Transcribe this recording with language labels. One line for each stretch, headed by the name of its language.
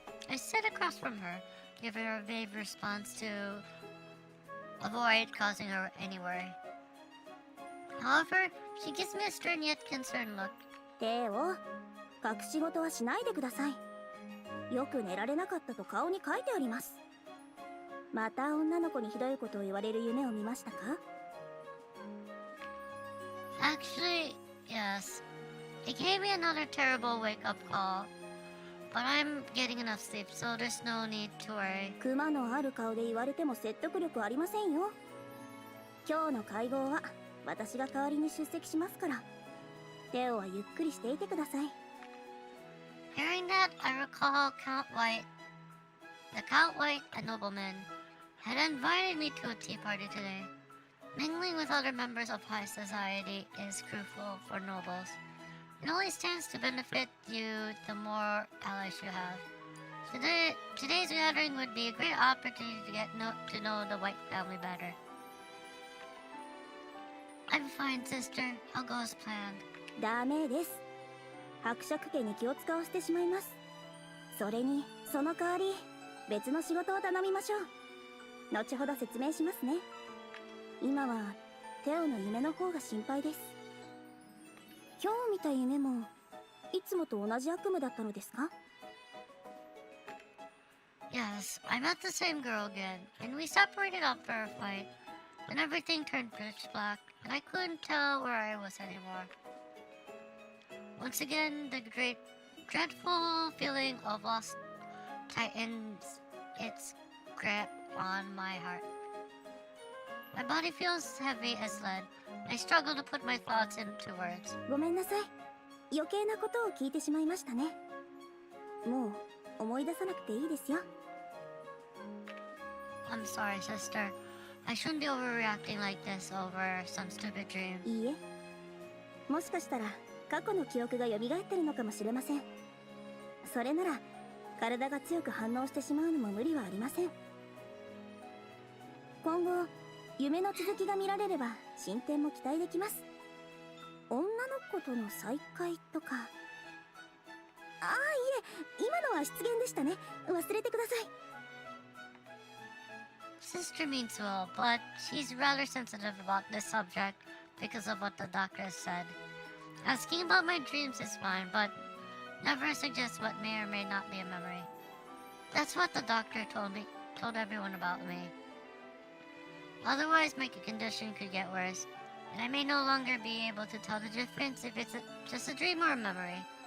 English: I sit across from her, give her a vague response to avoid causing her any worry. However, she gives me a stern yet concerned look.
Japanese: テオ、隠し事はしないでください。よく寝られなかったと顔に書いてあります。また女の子にひどいことを言われる夢を見ましたか？
English: Actually, yes. It gave me another terrible wake-up call. but I'm getting enough sleep, so there's no need to worry.
Japanese: クマのある顔で言われても説得力ありませんよ。今日の会合は私が代わりに出席しますから、テオはゆっくりしていてください。
English: Hearing that, I recall Count White. The Count White, a nobleman, had invited me to a tea party today. Mingling with other members of high society is crucial for nobles. It only stands to benefit you the more allies you have. Today's gathering would be a great opportunity to get to know the White family better. I'm fine, sister. I'll go as planned.
Japanese: ダメです。伯爵家に気を使わせてしまいます。それにその代わり別の仕事を頼みましょう。後ほど説明しますね。今はテオの夢の方が心配です。今日見た夢もいつもと同じ悪夢だったのですか？
English: Yes, I met the same girl again, and we separated up for a fight. Then everything turned pitch black, and I couldn't tell where I was anymore. Once again, the great, dreadful feeling of loss tightens its grip on my heart. My body feels heavy as lead. I struggle to put my thoughts into words.
Japanese: ごめんなさい。余計なことを聞いてしまいましたね。もう思い出さなくていいですよ。
English: I'm sorry, sister. I shouldn't be overreacting like this over some stupid dream.
Japanese: いいえ。もしかしたら過去の記憶が蘇ってるのかもしれません。それなら体が強く反応してしまうのも無理はありません。今後夢の続きが見られれば進展も期待できます。女の子との再会とか。ああ、いえ、今のは失言でしたね。忘れてください。
English: Sister means well, but she's rather sensitive about this subject because of what the doctor said. Asking about my dreams is fine, but never suggest what may or may not be a memory. That's what the doctor told everyone about me. Otherwise, my condition could get worse, and I may no longer be able to tell the difference if it's just a dream or a memory.